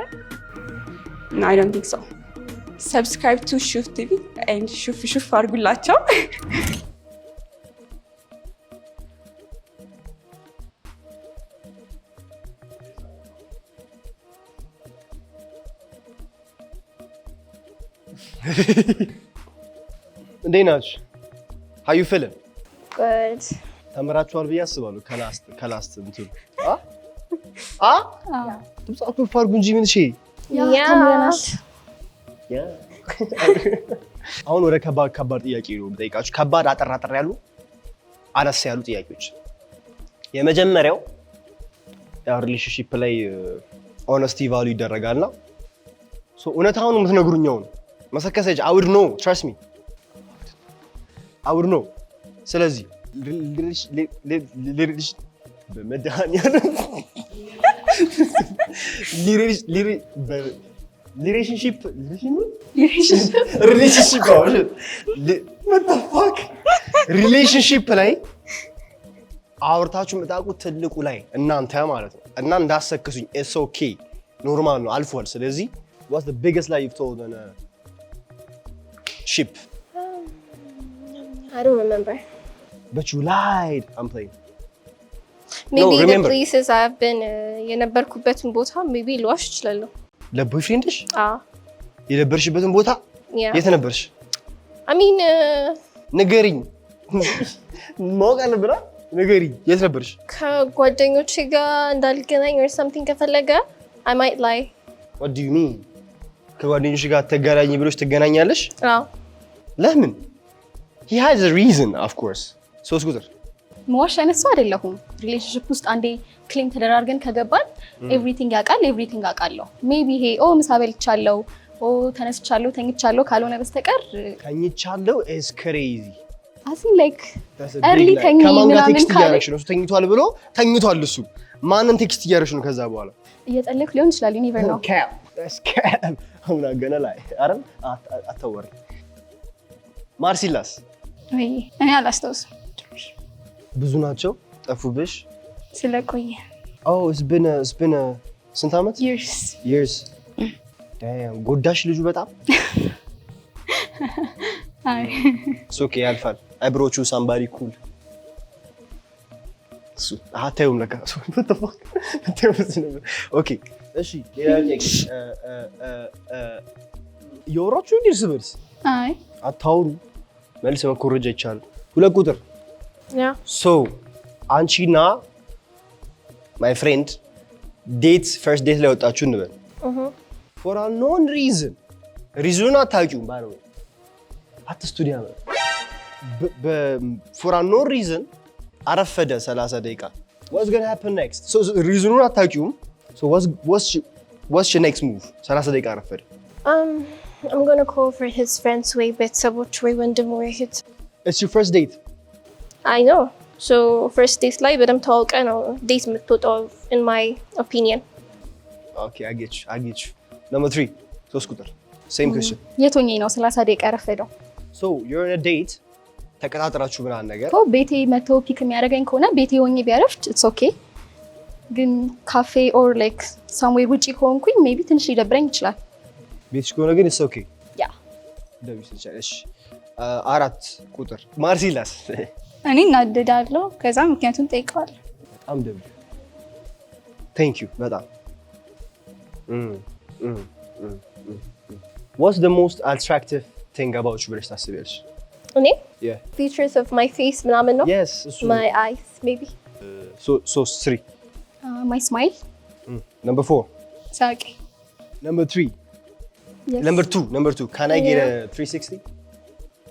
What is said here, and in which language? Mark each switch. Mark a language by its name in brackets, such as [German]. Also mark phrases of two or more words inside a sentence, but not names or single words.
[English] I don't think so. Subscribe to Shuf TV and Shuf ሹፍ አድርጉላቸው። [Amharic] እንዴት ናችሁ? [English] how you feeling? Good. [Amharic] ተምራችኋል ብዬ አስባለሁ። ከላስት እንትን ድምጻችሁ ፋርጉ እንጂ ምን እሺ። አሁን ወደ ከባድ ጥያቄ ነው የምጠይቃችሁ። ከባድ አጠር ያሉ አነስ ያሉ ጥያቄዎች። የመጀመሪያው ሪሌሽንሺፕ ላይ [English] honesty value [Amharic] ይደረጋልና እውነታውን የምትነግሩኝ ነው መሰከሰጅ [English] I would know, trust me I would know። [Amharic] ስለዚህ ሪሌሽንሺፕ ላይ አውርታችሁ የምታውቁት ትልቁ ላይ እናንተ ማለት ነው እና እንዳሰክሱኝ [English] it's okay [Amharic] ኖርማል ነው አልፏል። ስለዚህ [English] what's the biggest lie you've told on a ship? I don't remember. But you lied. I'm playing. Maybe No, the remember. places I've been [Amharic] የነበርኩበትን ቦታ maybe ልዋሽ እችላለሁ። ለቦይፍሬንድሽ አዎ የነበርሽበትን ቦታ [English] Yeah. [Amharic] የት ነበርሽ? [English] I mean [Amharic] ንገሪኝ። ማወቅ አለብን። ንገሪኝ የት ነበርሽ? ከጓደኞቼ ጋር እንዳልገናኝ [English] or something ከፈለገ I might lie. What do you mean? [Amharic] ከጓደኞች ጋር ተገናኝ ብሎሽ ትገናኛለሽ? አዎ ለምን? [English] He has a reason, of course. [Amharic] ሶስት ቁጥር መዋሽ አይነት ሰው አይደለሁም። ሪሌሽንሺፕ ውስጥ አንዴ ክሌም ተደራርገን ከገባን ኤቭሪቲንግ ያውቃል፣ ኤቭሪቲንግ አውቃለሁ። ሜቢ ይሄ ምሳ በልቻለሁ፣ ተነስቻለሁ፣ ተኝቻለሁ ካልሆነ በስተቀር [English] ተኝቻለሁ is crazy. I think like early ተኝ [Amharic] ከማን ጋር ምናምን ቴክስት ካለ እያደረግሽ ነው? እሱ ተኝቷል ብሎ ተኝቷል እሱ። ማንን ቴክስት እያደረግሽ ነው ከዛ በኋላ? እየጠለኩ ሊሆን ይችላል። [English] you never know። Cap. That's cap. I'm not gonna lie. [Amharic] አይደል? አታወሪ። ማርሲላስ ወይ እኔ አላስታውስም ብዙ ናቸው ጠፉብሽ? ስለቆየ [English] Oh, it's been a [Amharic] ስንት ዓመት? [English] Years. Damn. [Amharic] ጎዳሽ ልጁ በጣም? አይ [English] It's okay, ያልፋል. I brought you somebody cool. [Amharic] እሱ አታዩም ለካ [English] what the fuck [Amharic] ኦኬ እሺ ሌላ ጥያቄ እያወራችሁ እንዴ እርስ በርስ አይ አታውሩ መልስ መኮረጃ ይቻላል ሁለት ቁጥር [English] Yeah. [Amharic] so አንቺና my friend [English] first date [Amharic] ላይ ወጣችሁ እንበል [English] for a known reason [Amharic] ሪዝኑን አታውቂውም ባለው አትስቱዲያ [English] for a known reason [Amharic] አረፈደ 30 ደቂቃ [English] what's going to happen next? so [Amharic] ሪዝኑን አታውቂውም [English] so what's your next move? [Amharic] 30 ደቂቃ አረፈደ [English] I'm gonna call for his friends way [Amharic] ቤተሰቦች ወይ ወንድም ወይ እህት [English] it's your first date I know. So first date [Amharic] ላይ በደምብ ተዋውቀ ነው ዴት የምትወጣው [English] in my opinion. okay I get you number 3 [Amharic] ሶስት ቁጥር [English] same question [Amharic] የት ሆኜ ነው 30 ደቂቃ ያረፈደው? [English] so you're in a date [Amharic] ተቀጣጥራችሁ ምናምን ነገር ቤቴ መቶ ፒክ የሚያደርገኝ ከሆነ ቤቴ ሆኜ ቢያረፍድ [English] it's okay። [Amharic] ግን ካፌ [English] or like somewhere [Amharic] ውጪ ከሆንኩኝ maybe ትንሽ ሊደብረኝ ይችላል። ቤትሽ ከሆነ ግን [English] it's okay [Amharic] ያ ደብሽ ይችላልሽ አራት ቁጥር ማርሲላስ እኔ እናደዳለሁ ከዛ ምክንያቱም ጠይቀዋለሁ በጣም ደብ [English] thank you በጣም what's the most attractive thing about you [Amharic] ብለሽ ታስቢያለሽ? እኔ [English] yeah features of my face [Amharic] ምናምን ነው [English] yes እሱ my eyes maybe. so 3 my smile number 4 [Amharic] ሳቂ [English] number 3 yes. number 2 can I get a 360